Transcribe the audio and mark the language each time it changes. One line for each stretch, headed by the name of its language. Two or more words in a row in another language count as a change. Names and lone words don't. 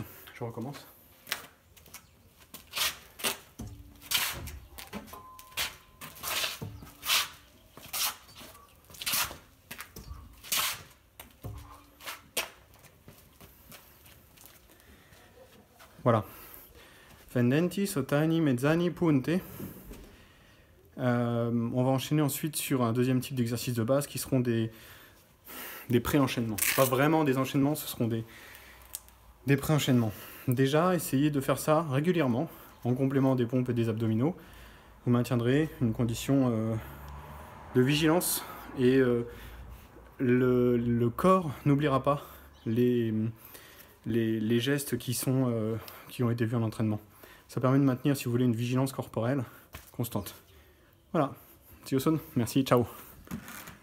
French: Je recommence. Voilà.
Italian: Fendenti, sotani, mezzani, punte.
French: On va enchaîner ensuite sur un deuxième type d'exercice de base qui seront des pré-enchaînements. Pas vraiment des enchaînements, ce seront des pré-enchaînements. Déjà, essayez de faire ça régulièrement, en complément des pompes et des abdominaux. Vous maintiendrez une condition de vigilance et le corps n'oubliera pas les gestes qui ont été vus en entraînement. Ça permet de maintenir, si vous voulez, une vigilance corporelle constante. Voilà.
English: See you soon.
French: Merci. Ciao.